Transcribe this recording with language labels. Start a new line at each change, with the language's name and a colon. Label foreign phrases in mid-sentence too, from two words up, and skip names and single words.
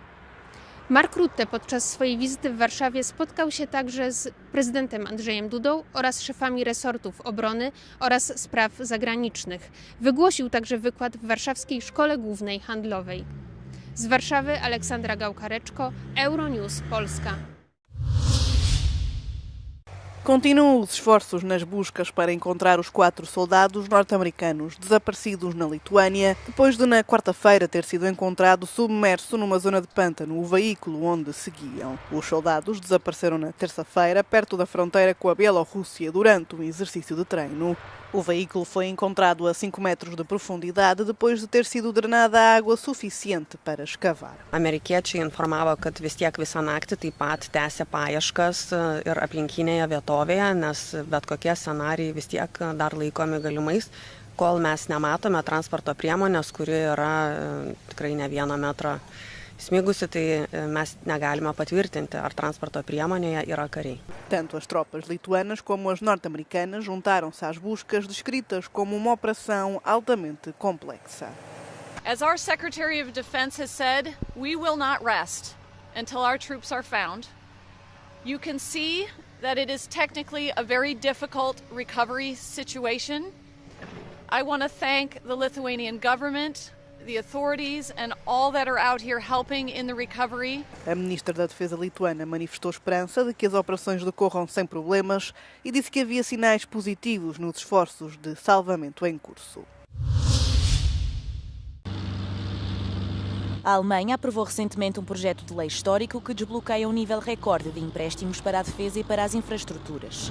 Polish: Mark Rutte podczas swojej wizyty w Warszawie spotkał się także z prezydentem Andrzejem Dudą oraz szefami resortów obrony oraz spraw zagranicznych. Wygłosił także wykład w Warszawskiej Szkole Głównej Handlowej. Z Warszawy Aleksandra Gałkareczko, Euronews Polska.
Portuguese: Continuam os esforços nas buscas para encontrar os 4 soldados norte-americanos desaparecidos na Lituânia, depois de na quarta-feira ter sido encontrado submerso numa zona de pântano o veículo onde seguiam. Os soldados desapareceram na terça-feira, perto da fronteira com a Bielorrússia, durante um exercício de treino. O veículo foi encontrado a 5 metros de profundidade depois de ter sido drenada água suficiente para escavar.
Lithuanian: Amerikiečiai informavo, kad vis tiek visą naktį taip pat tęsė paieškas ir aplinkinėje vietovėje, nes bet kokie scenarijai vis tiek dar laikomi galimais, kol mes nematome transporto priemonės, kuri yra tikrai ne 1 metrą smigusi, tai mes negalime patvirtinti, ar transporto priemonėje yra kariai.
Portuguese: Tanto as tropas lituanas como as norte-americanas juntaram-se às buscas descritas como uma operação altamente complexa.
English: As our Secretary of Defense has said, we will not rest until our troops are found. You can see that it is technically a very difficult recovery situation. I want to thank the Lithuanian government, the authorities and all that are out here helping in the recovery.
Portuguese: A ministra da Defesa lituana manifestou esperança de que as operações decorram sem problemas e disse que havia sinais positivos nos esforços de salvamento em curso. A Alemanha aprovou recentemente um projeto de lei histórico que desbloqueia um nível recorde de empréstimos para a defesa e para as infraestruturas.